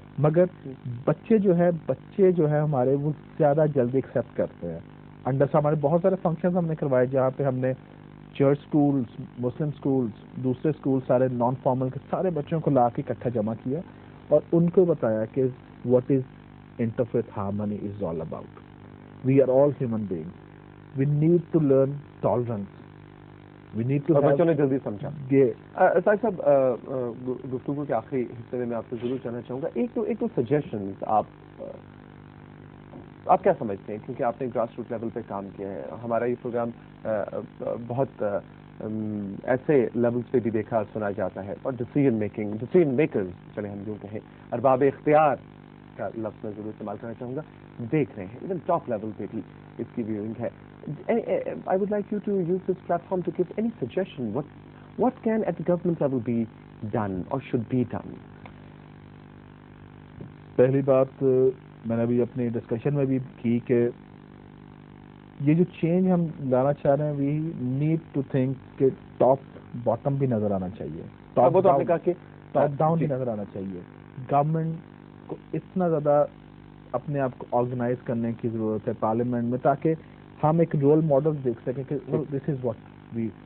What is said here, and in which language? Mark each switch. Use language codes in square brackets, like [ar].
[ur] مگر بچے جو ہے ہمارے وہ زیادہ جلدی ایکسیپٹ کرتے ہیں. ہمارے بہت سارے فنکشنز ہم نے کروائے جہاں پہ ہم نے چرچ اسکولس, مسلم اسکولس, دوسرے اسکول سارے نان فارمل کے سارے بچوں کو لا کے اکٹھا جمع کیا اور ان کو بتایا کہ [en] What is interfaith harmony is all about. We are all human beings. We need to learn tolerance. We need to [ur] بچوں نے جلدی سمجھا. ساحر صاحب, گفتگو کے آخری حصے میں آپ سے ضرور جاننا چاہوں گا, ایک تو سجیشنز آپ کیا سمجھتے ہیں, کیونکہ آپ نے گراس روٹ لیول پہ کام کیا ہے. ہمارا یہ پروگرام بہت ایسے لیولز پہ بھی دیکھا سنا جاتا ہے, اور ڈیسیژن میکرز, چلے ہم یوں کہیں, ارباب اختیار کا لفظ میں ضرور استعمال کرنا چاہوں گا, دیکھ رہے ہیں ایون ٹاپ لیول پہ بھی اس کی ویونگ ہے. [en] I would like you to use this platform to give any suggestion. What can at the government level be done or should be done? [ur] پہلی بات میں نے ابھی اپنی ڈسکشن میں بھی کی کہ یہ جو چینج ہم لانا چاہ رہے ہیں, [en] we need to think [ur] کہ ٹاپ باٹم بھی نظر آنا چاہیے, ٹاپ ڈاؤن بھی نظر آنا چاہیے. گورنمنٹ کو اتنا زیادہ اپنے آپ کو آرگنائز کرنے کی ضرورت ہے پارلیمنٹ میں, تاکہ ہم ایک رول ماڈل دیکھ سکیں کہ [en] This is what we.